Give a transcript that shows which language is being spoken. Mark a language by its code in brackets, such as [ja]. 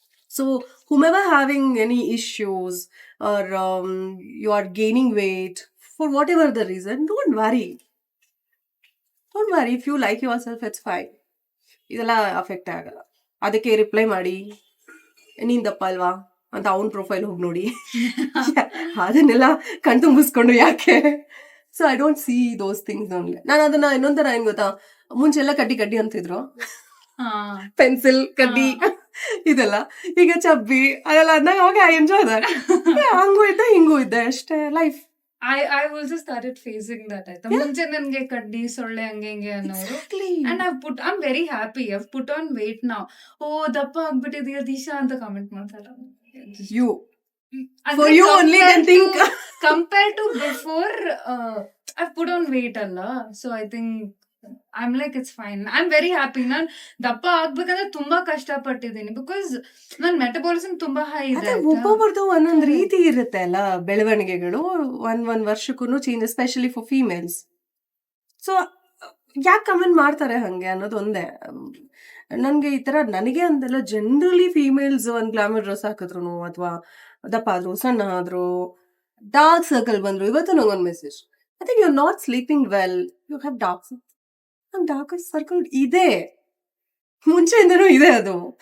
[en] So whomever having any issues, or you are gaining weight, for whatever the reason, don't worry. If you like yourself, it's fine. [kn] ಇದೆಲ್ಲ affect ಆಗಲ್ಲ. ಅದಕ್ಕೆ reply ಮಾಡಿ ನೀನ್ ದಪ್ಪ ಅಲ್ವಾ ಅಂತ ಅವ್ನ ಪ್ರೊಫೈಲ್ ಹೋಗಿ ನೋಡಿ. ಅದನ್ನೆಲ್ಲ ಕಣ್ತುಂಬಿಸ್ಕೊಂಡು ಯಾಕೆ? [en] So I don't see those things ನನಗೆ. [kn] ನಾನು ಅದನ್ನ ಇನ್ನೊಂಥರ ಏನ್ ಗೊತ್ತಾ, ಮುಂಚೆಲ್ಲ ಕಡ್ಡಿ ಅಂತಿದ್ರು, ಪೆನ್ಸಿಲ್ ಕಡ್ಡಿ ಇದೆಲ್ಲ. ಈಗ ಚಬ್ಬಿ ಅದೆಲ್ಲ ಅಂದಾಗ [en] Okay, I enjoy that. [kn] ಹಂಗೂ ಇದ್ದೆ ಹಿಂಗೂ ಇದ್ದೆ ಅಷ್ಟೇ life. [en] I also started facing that. [kn] ಮುಂಚೆ ನನ್ಗೆ ಕಡ್ಡಿ ಸೊಳ್ಳೆ ಹಂಗೆ ಹಿಂಗೆ ಅನ್ನೋರು. [en] And I'm very happy. I've put on weight now. [kn] ದಪ್ಪ ಆಗ್ಬಿಟ್ಟಿದೀಯ ದಿಶಾ ಅಂತ ಕಾಮೆಂಟ್ ಮಾಡ್ತಾರೆ. [en] You. For you only then think. Compared to before, I've put on weight ಅಲ್ಲ. So I think I'm like it's fine. I'm very happy. [kn] ನಾನ್ ದಪ್ಪ ಆಗ್ಬೇಕಂದ್ರೆ ತುಂಬಾ ಕಷ್ಟ ಪಟ್ಟಿದ್ದೀನಿ because ನನ್ metabolism ತುಂಬಾ ಹೈ ಇದೆ. ಒಬ್ಬೊಬ್ಬರದು ಒಂದೊಂದ್ ರೀತಿ ಇರುತ್ತೆ ಅಲ್ಲ ಬೆಳವಣಿಗೆಗಳು. ಒಂದ್ ವರ್ಷಕ್ಕೂ change, [en] Especially for females. [kn] So ಯಾಕೆ ಕಮೆಂಟ್ ಮಾಡ್ತಾರೆ ಹಂಗೆ ಅನ್ನೋದು ಒಂದೇ. ನನ್ಗೆ ಈ ತರ ನನಗೆ ಅಂತೆಲ್ಲ ಜನರಲಿ ಫೀಮೇಲ್ಸ್ ಒಂದ್ ಗ್ಲಾಮರ್ ಡ್ರೆಸ್ ಹಾಕಿದ್ರು ಅಥವಾ ದಪ್ಪ ಆದ್ರು ಸಣ್ಣ ಆದ್ರು ಡಾರ್ಕ್ ಸರ್ಕಲ್ ಬಂದ್ರು, ಇವತ್ತು ನಂಗೊಂದ್ message, [en] I think you are not sleeping well, you have dark circle [kn] ಇದೆ, ಮುಂಚೆಯಿಂದನೂ ಇದೆ ಅದು.